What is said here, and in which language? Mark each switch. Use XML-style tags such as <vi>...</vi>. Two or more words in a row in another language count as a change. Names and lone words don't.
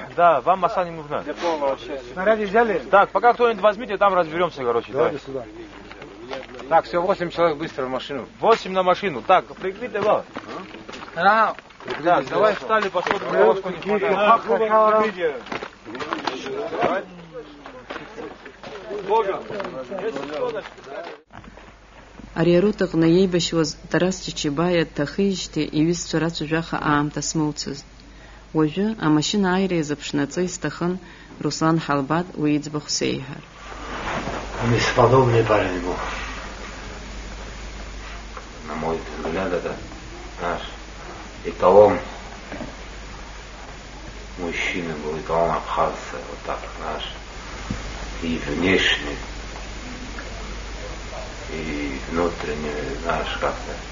<ru>Да, вам масса не нужна. Снаряды взяли? Так, пока кто-нибудь возьмите, там разберемся, короче. Давайте сюда. Так, все, 8 человек быстро в машину. 8 на машину. Так, прикрытие было. Да, давай встали, посмотрим, на вас кто-нибудь хватает.</ru> <ab>Ари арутаҟны иеибашьуаз Тарас Чичибаиа дҭахижьҭеи иҩызцәа рацәажәаха аамҭа смоуцызт. Уажәы амашьына ааира иазыԥшнаҵы исҭахын Руслан Халбат уи иӡбахә сеиҳәар.</ab> <ru>Бесподобный парень был. На мой взгляд, это наш эталон мужчины был, эталон абхазца, вот так наш. И внешне, и внутренне, знаешь, как-то.</ru>